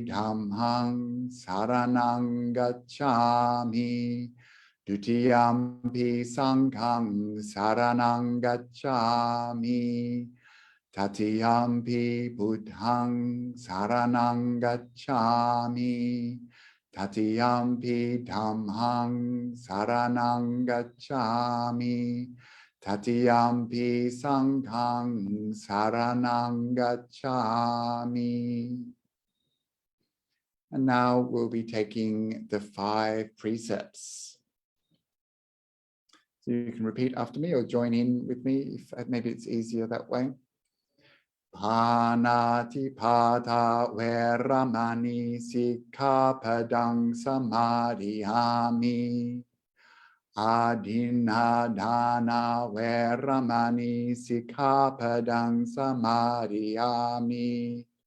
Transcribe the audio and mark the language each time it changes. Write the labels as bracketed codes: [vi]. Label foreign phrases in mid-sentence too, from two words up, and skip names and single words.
[pi] Dhammāṃ saranang gacchāmi, Dutiyampi Sanghaṃ saranang gacchāmi, Tatiyampi Buddhaṃ saranang gacchāmi, Tatiyampi Dhammāṃ saranang gacchāmi, Tatiyampi Sanghaṃ saranang gacchāmi. [en] And now we'll be taking the 5 precepts. So you can repeat after me or join in with me if maybe it's easier that way. [pi] Panatipata veramani sikkhapadang samadhiyami. Adinadana veramani sikkhapadang samadhiyami.